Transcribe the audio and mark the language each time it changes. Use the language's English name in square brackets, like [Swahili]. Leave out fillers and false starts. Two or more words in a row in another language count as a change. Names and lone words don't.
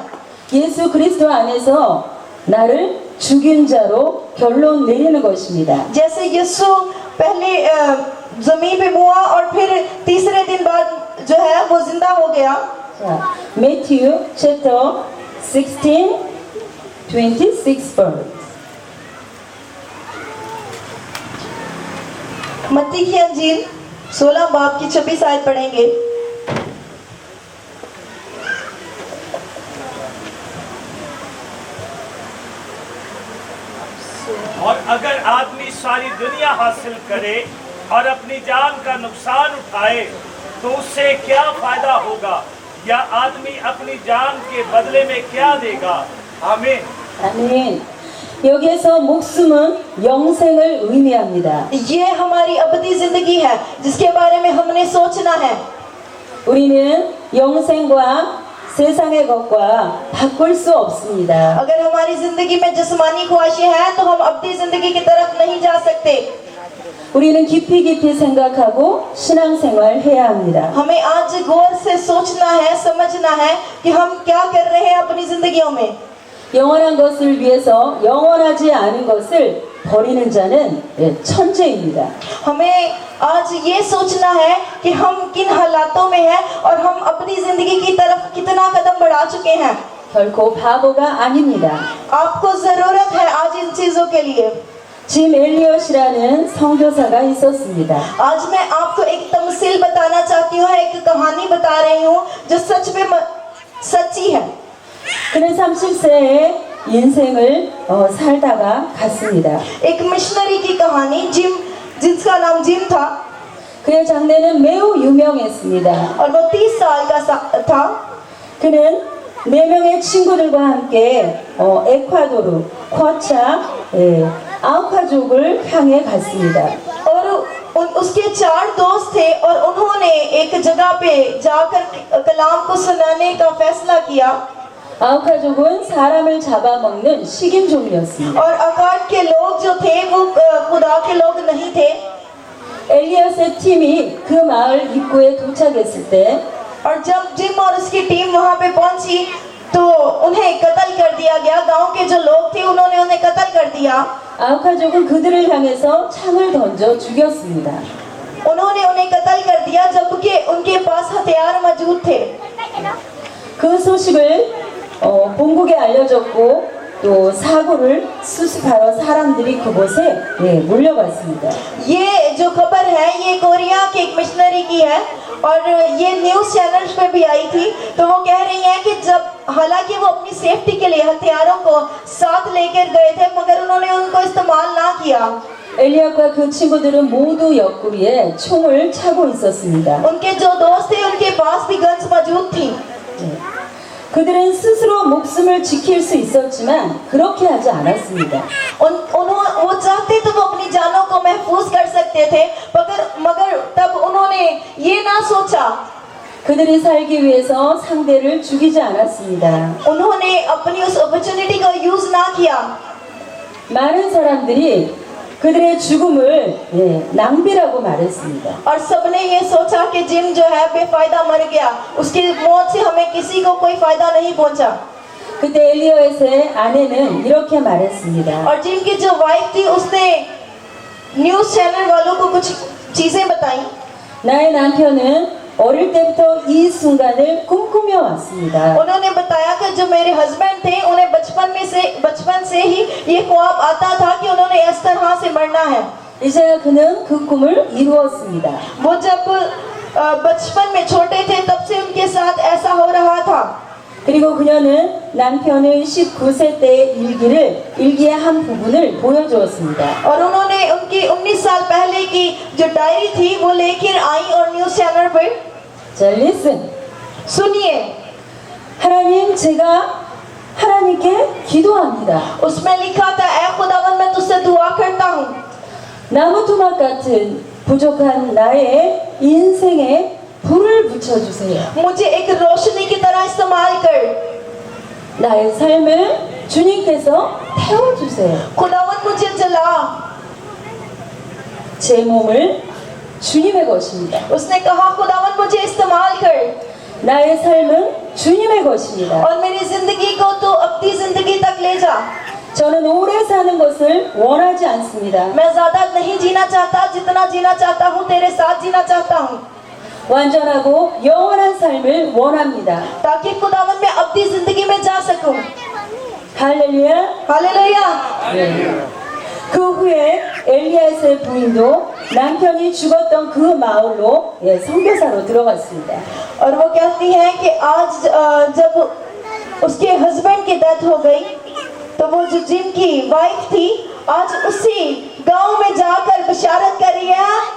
[Korean] 예수 그리스도 안에서 나를 죽인 자로 결론 내리는 것입니다. [Urdu] جیسے یسوع پہلے زمین پہ ہوا اور پھر تیسرے دن بعد جو ہے وہ زندہ ہو گیا. [Korean] 자, [English] Matthew chapter 16, 26 verse. [Urdu] متی کی انجیل 16 باب کی 26 آیت پڑھیں گے. اور اگر آدمی ساری دنیا حاصل کرے اور اپنی جان کا نقصان اٹھائے تو اس سے کیا فائدہ ہوگا، یا آدمی اپنی جان کے بدلے میں کیا دے گا. آمین. [Korean] 아멘. 여기에서 목숨은 영생을 의미합니다. [Urdu] یہ ہماری ابدی زندگی ہے جس کے بارے میں ہم نے سوچنا ہے. [Korean] 우리는 영생과 세상의 것과 바꿀 수 없습니다. [Urdu] اگر ہماری زندگی میں جسمانی خواہشیں ہیں تو ہم اپنی زندگی کی طرف نہیں جا سکتے. [Korean] 우리는 깊이 생각하고 신앙생활 해야 합니다. [Urdu] ہمیں آج غور سے سوچنا ہے، سمجھنا ہے کہ ہم کیا کر رہے ہیں اپنی زندگیوں میں. [Korean] 영원한 것을 위해서 영원하지 않은 것을 버리는 자는 천재입니다. [Urdu] ہمیں آج یہ سوچنا ہے کہ ہم کن حالاتوں میں ہیں اور ہم اپنی زندگی کی طرف کتنا قدم بڑھا چکے ہیں. [Korean] 결코 바보가 아닙니다. [Urdu] آپ کو ضرورت ہے آج ان چیزوں کے لیے. [Korean] 짐 엘리엇이라는 선교사가 있었습니다. [Urdu] آج میں آپ کو ایک تمثیل بتانا چاہتی ہوں، ایک کہانی بتا رہی ہوں جو سچ میں سچی ہے. [Korean] 그는 30세에 인생을 살다가 갔습니다. [Urdu] ایک مشنری کی کہانی، جم، جس کا نام جم تھا, [Korean] 그의 장래는 매우 유명했습니다. [Urdu] اور وہ 30 سال کا تھا. [Korean] 그는 4명의 친구들과 함께 에콰도르, 쿼차, 아우카족을 향해 갔습니다. [Urdu] اور اس کے 4 دوست تھے اور انہوں نے ایک جگہ پہ جا کر کلام کو سنانے کا فیصلہ کیا. [Korean] 아우카족은 사람을 잡아먹는 식인종이었습니다. [Urdu] اور اکاٹ کے لوگ جو تھے وہ خدا کے لوگ نہیں تھے. [Korean] 엘리엇의 팀이 그 마을 입구에 도착했을 때 [Urdu] اور جب جم اور اس کی ٹیم وہاں پہ پہنچی تو انہیں قتل کر دیا گیا. گاؤں کے جو لوگ تھے انہوں نے انہیں قتل کر دیا. [Korean] 아우카족은 그들을 향해서 창을 던져 죽였습니다. [Urdu] انہوں نے انہیں قتل کر دیا جبکہ ان کے پاس ہتھیار موجود تھے. [Korean] 그 소식을 본국에 알려졌고 또 사고를 수습하러 사람들이 그곳에 몰려갔습니다. [Urdu] یہ جو خبر ہے یہ کوریا کے ایک مشنری کی ہے اور یہ [English] news channels [Urdu] پہ بھی آئی تھی. تو وہ کہہ رہی ہیں کہ جب حالانکہ وہ اپنی سیفٹی کے لیے ہتھیاروں کو ساتھ لے کر گئے تھے مگر انہوں نے ان کو استعمال نہ کیا. [Korean] 엘리압과 그 친구들은 모두 옆구리에 총을 차고 있었습니다. [Urdu] ان کے جو دوست تھے ان کے پاس بھی گنز موجود تھی. [Korean] 그들은 스스로 목숨을 지킬 수 있었지만 그렇게 하지 않았습니다. [Urdu] وہ چاہتے تو وہ اپنی جانوں کو محفوظ کر سکتے تھے مگر تب انہوں نے یہ نہ سوچا. [Korean] 그들이 살기 위해서 상대를 죽이지 않았습니다. [Urdu] انہوں نے اپنی اس اپارچونٹی کو یوز نہ کیا. [Korean] 많은 사람들이 그들의 죽음을 낭비라고 말했습니다. [Urdu] اور سب نے یہ سوچا کہ جم جو ہے بے فائدہ مر گیا، اس کی موت سے ہمیں کسی کو کوئی فائدہ نہیں پہنچا. [Korean] 그때 엘리엇의 아내는 이렇게 말했습니다. [Urdu] اور جم کی جو وائف تھی اس نے [English] news channel [Urdu] والوں کو کچھ چیزیں بتائی. [Korean] 나의 남편은 어릴 때부터 이 순간을 꿈꾸며 왔습니다. [Urdu] انہوں نے بتایا کہ جو میرے ہسبینڈ تھے انہیں بچپن سے ہی یہ خواب آتا تھا کہ انہوں نے اس طرح سے مرنا ہے. [Korean] 이제야 그는 그 꿈을 이루었습니다. [Urdu] وہ جب بچپن میں چھوٹے تھے تب سے ان کے ساتھ ایسا ہو رہا تھا. [Korean] 그리고 그녀는 남편의 19세 때 일기의 한 부분을 보여주었습니다. [Urdu] اور انہوں نے ان کی 19 سال پہلے کی جو ڈائری تھی وہ لے کر آئی اور [English] news channel [Urdu] پر [English] 자, listen. [Urdu] سنیے. [Korean] 하나님, 제가 하나님께 기도합니다. [Urdu] اس میں لکھا تھا، اے خداوند میں تجھ سے دعا کرتا ہوں, [Korean] 나무 토막 같은 부족한 나의 인생에 불을 붙여주세요. [Urdu] مجھے ایک روشنی کی طرح استعمال کر. [Korean] 나의 삶을 주님께서 태워주세요. [Urdu] خداوند مجھے جلا. [Korean] 제 몸을 주님의 것입니다. [Urdu] اس نے کہا خداوند مجھے استعمال کر [Korean] 나의 삶은 주님의 것입니다. [Urdu] اور میری زندگی کو تو اپنی زندگی تک لے جا. [Korean] 저는 오래 사는 것을 원하지 않습니다. [Urdu] میں زیادہ نہیں جینا چاہتا، جتنا جینا چاہتا ہوں تیرے ساتھ جینا چاہتا ہوں, [Korean] 완전하고 영원한 삶을 원합니다. [Urdu] تاکہ خداوند میں اپنی زندگی میں جا سکوں. [Korean] 할렐루야. [Urdu] ہالیلویاہ. [Korean] 그 후에 엘리야의 부인도 남편이 죽었던 그 마을로 선교사로 들어갔습니다. [Urdu] اور وہ کہتی ہے کہ آج جب اس کے ہسبینڈ کی ڈیتھ ہو گئی تو وہ جو جم کی وائف تھی آج اسی گاؤں میں جا کر بشارت کر رہی ہے.